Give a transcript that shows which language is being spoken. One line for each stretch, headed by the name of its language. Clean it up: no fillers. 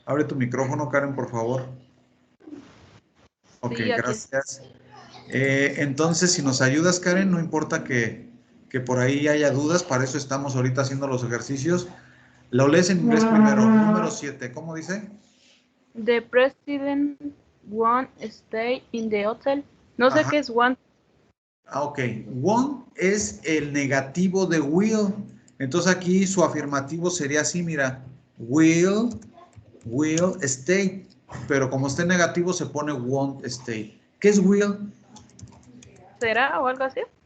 Spanish: Abre tu micrófono, Karen, por favor. Ok, Sí, aquí gracias. Entonces, si nos ayudas, Karen, no importa que por ahí haya dudas, para eso estamos ahorita haciendo los ejercicios. Lo lees en inglés primero. Número 7, ¿cómo dice?
English: The president won't stay in the hotel.
Spanish: No sé Ajá. qué es want. Ah, ok. Won't es el negativo de will. Entonces aquí su afirmativo sería así, mira. Will stay. Pero como está en negativo se pone won't stay. ¿Qué es will? ¿Será o algo así?